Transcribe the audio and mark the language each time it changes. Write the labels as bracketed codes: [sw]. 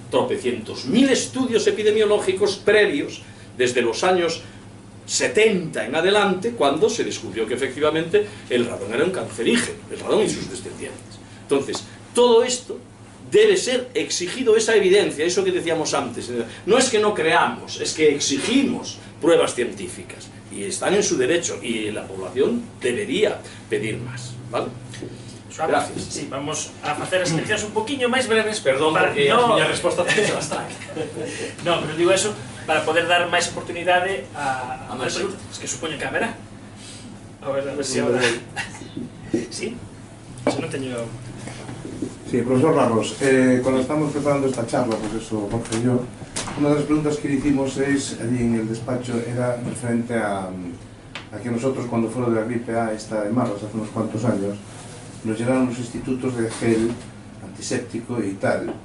[es] Tropecientos mil estudios epidemiológicos previos, desde los años 70 en adelante, cuando se descubrió que efectivamente el radón era un cancerígeno, el radón y sus descendientes. Entonces, todo esto debe ser exigido, esa evidencia, eso que decíamos antes. No es que no creamos, es que exigimos pruebas científicas, y están en su derecho, y la población debería pedir más, ¿vale? Gracias. [gl] Sí, vamos a facer as leccións un poquinho máis breves. Perdón, porque a miña resposta tamén [es] se las trae. No, pero digo eso para poder dar [gl] máis oportunidade a máis preguntas. Es que supoño que haberá. [es] A ver se ahora... Sí? [gl] Eso non teño... [es] Sí, profesor Ramos, cuando estamos preparando esta charla, pues eso, Jorge y yo, una de las preguntas que le hicimos allí en el despacho era referente a que nosotros, cuando fue lo de la gripe A esta de marzo, hace unos cuantos años, nos llenaron los institutos de gel antiséptico y tal.